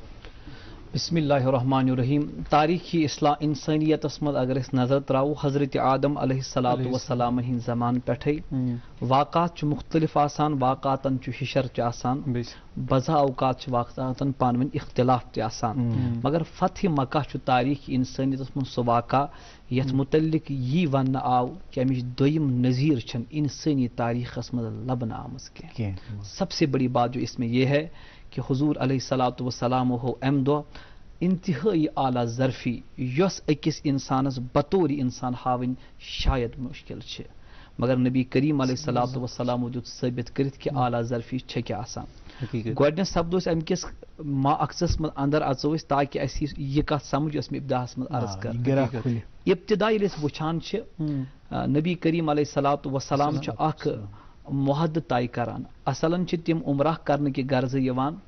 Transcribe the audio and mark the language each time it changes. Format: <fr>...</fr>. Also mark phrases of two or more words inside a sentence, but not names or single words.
<ar>بسم اللہ الرحمن الرحیم</ar> <ks>تاریخی انسانیتس منٛز اگر أسۍ نظر تراوو حضرت آدم</ks> <ar>علیہ الصلوۃ والسلام</ar> <ks>ہٕنٛدۍ زمانہٕ پٮ۪ٹھے واقعات چھُ مختلف آسان واقعاتن چھُ ہِشر تہِ آسان بعضا اوقات چھِ واقعاتن پانہٕ ؤنۍ اختلاف تہِ آسان مگر فتح مکہ چھُ تاریخی انسانیتس منٛز سُہ واقعہ یتھ متعلق یی وننہٕ آو کہ امِچ دوٚیِم نظیٖر چھنہٕ انسٲنی تاریخس منٛز لبنہٕ آمٕژ کینٛہہ</ks> <ur>سب سے بڑی بات جو اس میں یہ ہے کہ</ur> <ks>حضور</ks> <ar>علیہ الصلوۃ والسلام</ar> <ks>ہو امہِ دۄہ انتہٲئی اعلیٰ ظرفی یۄس أکِس انسانس بطور انسان ہاوٕنۍ شاید مُشکل چھِ مگر نبی کریم</ks> <ar>علیہ الصلوۃ والسلامو</ar> <ks>دیُت ثٲبت کٔرِتھ کہ اعلیٰ ظرفی چھےٚ کیٛاہ آسان گۄڈنٮ۪تھ سپدو أسۍ امہِ کِس مقصدس منٛز اندر اژو أسۍ تاکہ اسہِ یہِ کتھ سمجھ یۄس مےٚ ابتداہس منٛز عرض کٔر ابتدا ییٚلہِ أسۍ وٕچھان چھِ نبی کریم</ks> <ar>علیہ الصلوۃ والسلام</ar> <ks>چھُ اکھ محدٕ طے کران اصلاً چھِ تِم عمرہ کرنہٕ کہِ غرضہٕ یِوان</ks>